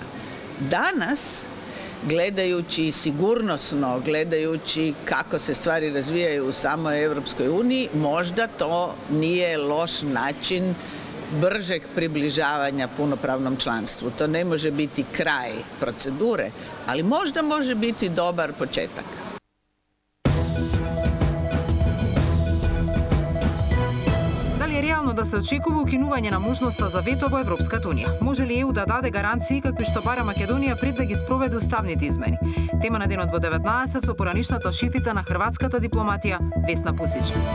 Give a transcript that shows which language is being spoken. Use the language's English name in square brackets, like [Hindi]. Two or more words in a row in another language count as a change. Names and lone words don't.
[Croatian] Danas, gledajući sigurnosno, gledajući kako se stvari razvijaju u samoj Europskoj uniji, možda to nije loš način bržeg približavanja punopravnom članstvu. To ne može biti kraj procedure, ali možda može biti dobar početak. [Macedonian] Реално да се очекува укинување на можноста за вето во Европската унија. Може ли ЕУ да даде гаранции какви што бара Македонија пред да ги спроведе уставните измени? Тема на денот во 19 со поранишната шефица на хрватската дипломатија Весна Пусич.